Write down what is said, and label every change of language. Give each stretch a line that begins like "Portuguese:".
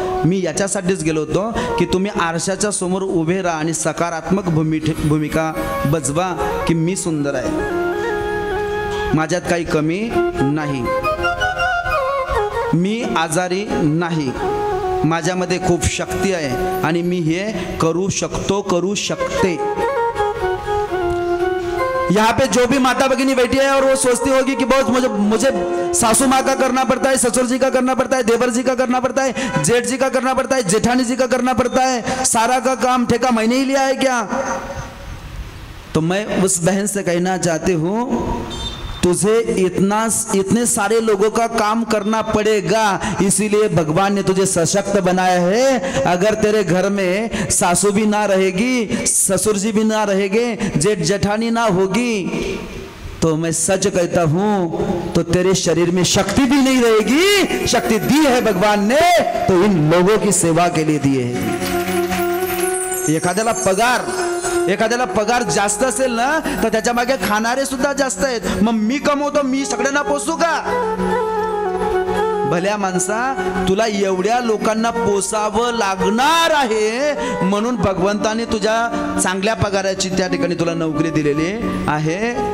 Marathi: मी याच्यासाठीच गेलो होतो की तुम्ही आरशाच्या समोर उभे राहा आणि सकारात्मक भूमिका बजवा की मी सुंदर आहे, माझ्यात काही कमी नाही, मी आजारी नाही, माझ्यामध्ये खूप शक्ती आहे आणि मी हे करू शकतो, करू शकते.
Hindi: यहाँ पे जो भी माता भगिनी बैठी है और वो सोचती होगी कि बहुत मुझे सासू माँ का करना पड़ता है, ससुर जी का करना पड़ता है, देवर जी का करना पड़ता है, जेठ जी का करना पड़ता है, जेठानी जी का करना पड़ता है, सारा का काम ठेका मैंने ही लिया है क्या? तो मैं उस बहन से कहना चाहती हूँ तुझे इतने सारे लोगों का काम करना पड़ेगा, इसीलिए भगवान ने तुझे सशक्त बनाया है. अगर तेरे घर में सासू भी ना रहेगी, ससुर जी भी ना रहेंगे, जेठ जेठानी ना होगी, तो मैं सच कहता हूं तो तेरे शरीर में शक्ति भी नहीं रहेगी. शक्ति दी है भगवान ने तो इन लोगों की सेवा के लिए दी है.
Marathi: एखाद्याला पगार जास्त असेल ना तर त्याच्या मागे खाणारे सुद्धा जास्त आहेत. मग मी कमवतो, मी सगळ्यांना पोसू का? भल्या माणसा, तुला एवढ्या लोकांना पोसावं लागणार आहे म्हणून भगवंताने तुझ्या चांगल्या पगाराची त्या ठिकाणी तुला नोकरी दिलेली आहे.